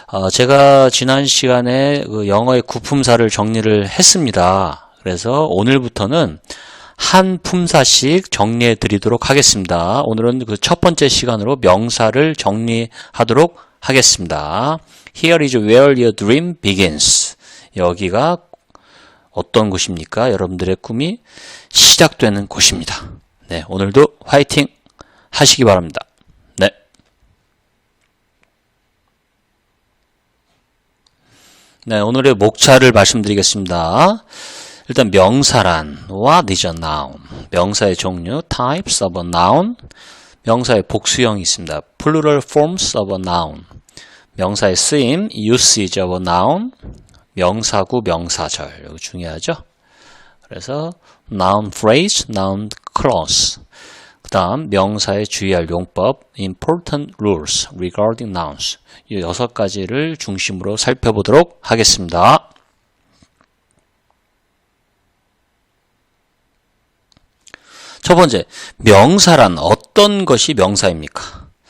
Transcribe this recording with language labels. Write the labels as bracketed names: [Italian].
[Korean] 제가 지난 시간에 그 영어의 구품사를 정리를 했습니다. 그래서 오늘부터는 한 품사씩 정리해 드리도록 하겠습니다. 오늘은 그 첫 번째 시간으로 명사를 정리하도록 하겠습니다. [English] Here is where your dream begins. [Korean] 여기가 어떤 곳입니까? 여러분들의 꿈이 시작되는 곳입니다. 네, 오늘도 화이팅 하시기 바랍니다. 네. 네, 오늘의 목차를 말씀드리겠습니다. 일단 명사란 [English] what is a noun? [Korean] 명사의 종류 [English] types of a noun. [Korean] 명사의 복수형이 있습니다. [English] plural forms of a noun. [Korean] 명사의 쓰임 [English] usage of a noun. [Korean] 명사구, 명사절. 이거 중요하죠? 그래서 [English] noun phrase, noun clause. [Korean] 그 다음 명사에 주의할 용법 [English] important rules regarding nouns. [Korean] 이 6가지를 중심으로 살펴보도록 하겠습니다. 첫 번째, 명사란 어떤 것이 명사입니까?